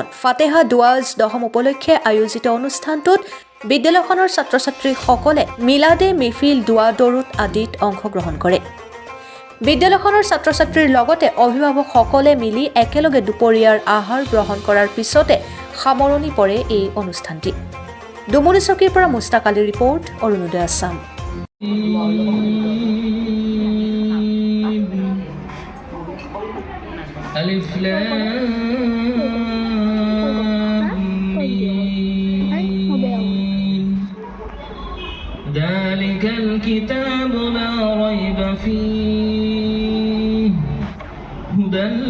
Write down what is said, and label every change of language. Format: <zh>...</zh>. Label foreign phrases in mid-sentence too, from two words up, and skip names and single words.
<as>ফাতেহা দুৱাজ দহম উপলক্ষে আয়োজিত অনুষ্ঠানটোত বিদ্যালয়খনৰ ছাত্ৰ ছাত্ৰীসকলে মিলাদে মেহফিল দুৱা দৰুদ আদিত অংশগ্ৰহণ কৰে। বিদ্যালয়খনৰ ছাত্ৰ ছাত্ৰীৰ লগতে অভিভাৱকসকলে মিলি একেলগে দুপৰীয়াৰ আহাৰ গ্ৰহণ কৰাৰ পিছতে সামৰণি পৰে এই অনুষ্ঠানটি। ডুমুৰি চকীৰ পৰা মুস্তাক আলীৰ ৰিপৰ্ট, অৰুণোদয় আছাম।</as> <ar>ألف لام ميم ذلك الكتاب لا ريب فيه هدى</ar>